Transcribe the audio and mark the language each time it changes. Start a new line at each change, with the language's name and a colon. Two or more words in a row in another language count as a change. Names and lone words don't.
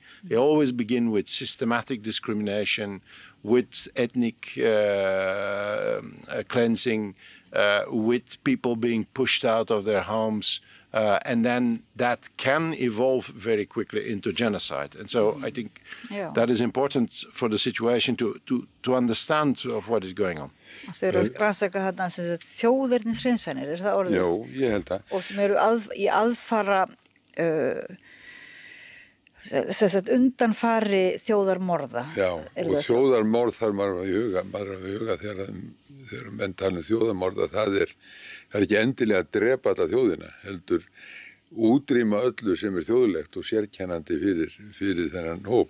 English: They always begin with systematic discrimination, with ethnic cleansing, with people being pushed out of their homes, and then that can evolve very quickly into genocide. And so I think that is important for the situation to understand of what is going on.
Icelandic: Þau eru að rannsaka þarna þjóðernishreinsanir, það orðið? Já, ég held það. Og sem eru í aðfara undanfari þjóðarmorða. Já, og þjóðarmorð þarf maður að huga þegar menn tala þjóðarmorða, það er ekki endilega að drepa alla þjóðina, heldur útrýma öllu sem þjóðlegt og sérkennandi fyrir þennan hóp.